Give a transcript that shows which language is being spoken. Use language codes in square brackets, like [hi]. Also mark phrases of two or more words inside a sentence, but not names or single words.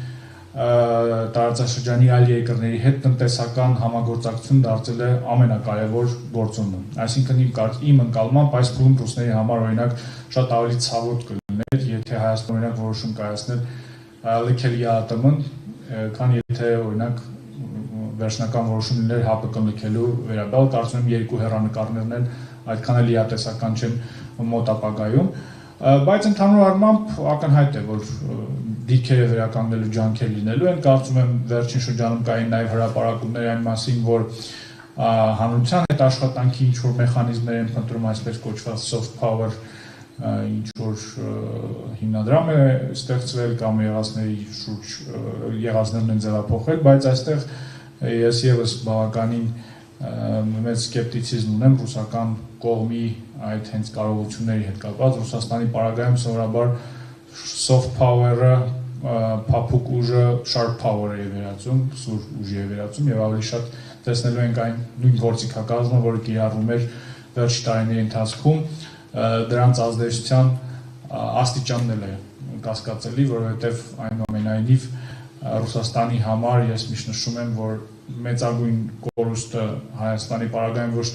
[hy] տարածաշրջանի այլ երկրների հետ տնտեսական համագործակցություն դարձել է ամենակարևոր գործոնը։ Այսինքն իմ ընկալմամբ այս փուլում ռուսների համար օրինակ շատ ավելի ցավոտ կլիներ, եթե Հայաստանը օրինակ որոշում կայացներ լքելի է ԱՏՄ-ն, քան եթե օրինակ վերջնական որոշում լիներ ՀԱՊԿ-ն լքելու վերաբերյալ, կարծում եմ երկու հեռանկարներն էլ այդքան էլ լիատեսական չեն մոտ ապագայում, բայց ընդհանուր առմամբ ակնհայտ է, որ դիրքերը վերականգնելու ջանքեր լինելու են, կարծում եմ վերջին շրջանում կային նաև հրապարակումներ այն մասին, որ հանրության հետ աշխատանքի ինչ-որ մեխանիզմներ են փնտրում, այսպես կոչված [en] soft power, [hy] ինչ-որ հիմնադրամ է ստեղծվել կամ եղածների շուրջ եղածներն են ձևափոխել, բայց այստեղ ես եւս բավականին մեծ սկեպտիցիզմ ունեմ ռուսական կողմի այդ հենց կարողությունների հետ կապված, Ռուսաստանի պարագայում սովորաբար [en] soft power- [hy] ը, փափուկ ուժը [en] sharp power- [hy] ը է վերածում, սուր ուժի է վերածում եւ ավելի շատ տեսնելու ենք այն նույն գործիքակազմը, որը կիրառվում էր վերջի տարիների ընթացքում, դրանց ազդեցության աստիճանն էլ է կասկածելի, որովհետեւ այնուամենայնիվ Ռուսաստանի համար ես միշտ նշում եմ, որ մեծագույն կորուստը Հայաստանի պարագայում ոչ